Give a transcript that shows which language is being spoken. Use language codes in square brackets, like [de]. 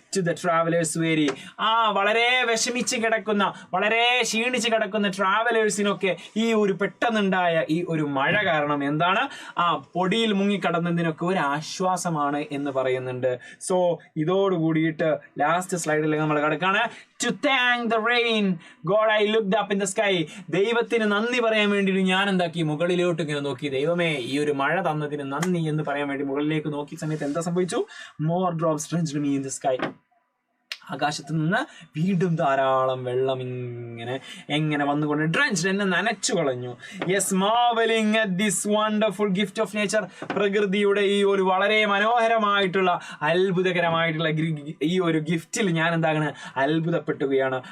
[en] to the travellers very, [ml] വളരെ വിഷമിച്ച് കിടക്കുന്ന, വളരെ ക്ഷീണിച്ച് കിടക്കുന്ന ട്രാവലേഴ്സിനൊക്കെ ഈ ഒരു പെട്ടെന്നുണ്ടായ ഈ ഒരു മഴ കാരണം എന്താണ് പൊടിയിൽ മുങ്ങിക്കടന്നതിനൊക്കെ ഒരു ആശ്വാസമാണ് എന്ന് പറയുന്നുണ്ട്. സോ ഇതോടുകൂടിയിട്ട് ലാസ്റ്റ് സ്ലൈഡിലേക്ക് നമ്മൾ കിടക്കാണ്. [en] To thank the rain, God, I looked up in the sky. [ml] ദൈവത്തിന് നന്ദി പറയാൻ വേണ്ടി ഞാൻ എന്താക്കി, മുകളിലോട്ട് ഇങ്ങനെ നോക്കി. ദൈവമേ, ഈ ഒരു മഴ തന്നതിന് നന്ദി എന്ന് പറയാൻ വേണ്ടി മുകളിലേക്ക് നോക്കിയ സമയത്ത് എന്താ സംഭവിച്ചു? [en] More drops drenched me in the sky. [ml] ആകാശത്ത് നിന്ന് വീണ്ടും ധാരാളം വെള്ളം എങ്ങനെ വന്നുകൊണ്ട് ഡ്രഞ്ച്ഡ്, എന്നെ നനച്ചു കളഞ്ഞു. [en] Yes, marvelling at this wonderful gift of nature. [ml] പ്രകൃതിയുടെ ഈ ഒരു വളരെ മനോഹരമായിട്ടുള്ള അത്ഭുതകരമായിട്ടുള്ള ഈ ഒരു ഗിഫ്റ്റിൽ ഞാൻ എന്താകണം, അത്ഭുതപ്പെട്ടുകയാണ്.